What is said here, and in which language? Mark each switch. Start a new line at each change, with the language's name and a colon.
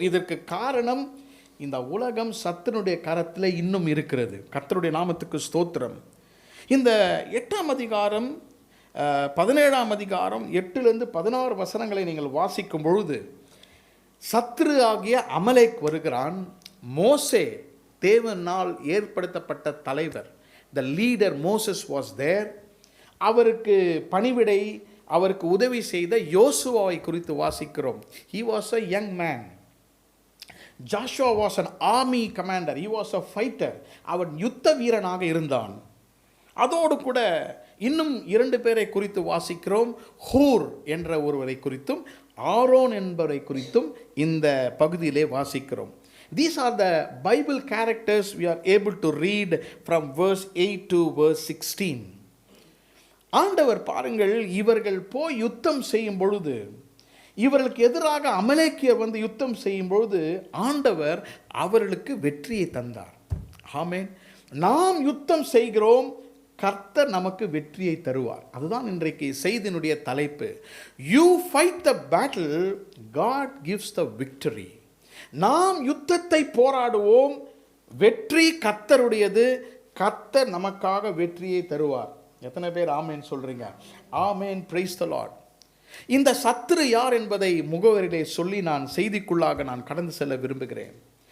Tamil: இதற்கு காரணம், இந்த உலகம் சத்துனுடைய கரத்தில் இன்னும் இருக்கிறது. கர்த்தருடைய நாமத்துக்கு ஸ்தோத்திரம். இந்த 8ஆம் அதிகாரம் 17ஆம் அதிகாரம் 8-16 வசனங்களை நீங்கள் வாசிக்கும் பொழுது சத்ரு ஆகிய அமலேக் வருகிறான். மோசே தேவனால் ஏற்படுத்தப்பட்ட தலைவர்,
English: the leader Moses was there.
Tamil: அவருக்கு பணிவிடை, அவருக்கு உதவி செய்த யோசுவாவை குறித்து வாசிக்கிறோம்.
English: He was a young man. Joshua was an army commander. He was a fighter.
Tamil: அவன் யுத்த வீரனாக இருந்தான். அதோடு கூட இன்னும் 2 பேரை குறித்து வாசிக்கிறோம். ஹூர் என்ற ஒருவரை குறித்தும் ஆரோன் என்பவரை குறித்தும் இந்த பகுதியிலே வாசிக்கிறோம்.
English: These are the Bible characters we are able to read from verse 8 to verse 16.
Tamil: ஆண்டவர் பாருங்கள், இவர்கள் போய் யுத்தம் செய்யும் பொழுது, இவர்களுக்கு எதிராக அமலேக்கியர் வந்து யுத்தம் செய்யும் பொழுது ஆண்டவர் அவர்களுக்கு வெற்றியை தந்தார். ஆமென். நாம் யுத்தம் செய்கிறோம், கர்த்தர் நமக்கு வெற்றியை தருவார். அதுதான் இன்றைக்கு செய்தியினுடைய தலைப்பு.
English: You fight the battle, God gives the victory.
Tamil: நாம் யுத்தத்தை போராடுவோம், வெற்றி கர்த்தருடையது, கர்த்தர் நமக்காக வெற்றியை தருவார். எத்தனை பேர் ஆமேன் சொல்றீங்க? ஆமேன்.
English: Praise the Lord.
Tamil: இந்த சத்துரு யார் என்பதை முகவரிலே சொல்லி நான் செய்திக்குள்ளாக நான் கடந்து செல்ல விரும்புகிறேன்.